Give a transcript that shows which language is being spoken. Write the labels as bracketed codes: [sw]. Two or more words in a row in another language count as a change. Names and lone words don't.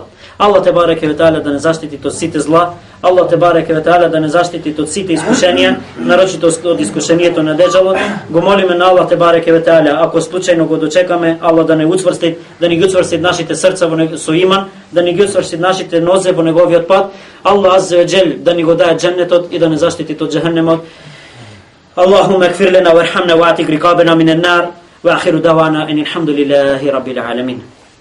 [ar] الله تبارك وتعالى [mk] да не заштити од сите зла. [ar] الله تبارك وتعالى [mk] да не заштити од сите искушенија, нарочито од искушението на Деџалот. Го молиме на [ar] الله تبارك وتعالى, [mk] ако случајно го дочекаме, Аллах да не учврсти, да ни ги учврсти нашите срца со иман, да ни ги учврсти нашите нозе во неговиот пат. [ar] الله عز وجل [mk] да ни го даде џеннетот и да не заштити од џехенемот. [ar] اللهم اغفر لنا وارحمنا واعتق رقابنا من النار واخر دعوانا ان الحمد لله رب العالمين.